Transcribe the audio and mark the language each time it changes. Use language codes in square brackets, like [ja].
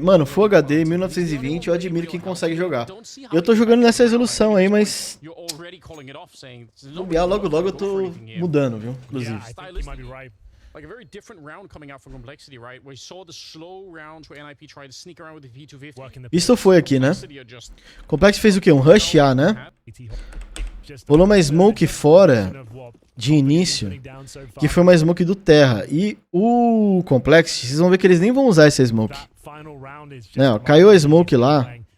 [pt] Mano, Full HD 1920, eu admiro quem consegue jogar. Eu tô jogando nessa resolução aí, mas logo eu tô mudando, viu? Inclusive. [en] Like a very different round coming out from Complexity, right? We saw the slow rounds where NIP tried to sneak around with the V250. [pt] Isso foi aqui, né? Complexity fez o quê? Um rush A, né? Rolou uma smoke fora de início, que foi uma smoke do Terra. E o Complexity, vocês vão ver que eles nem vão usar essa smoke. Não, caiu a smoke lá.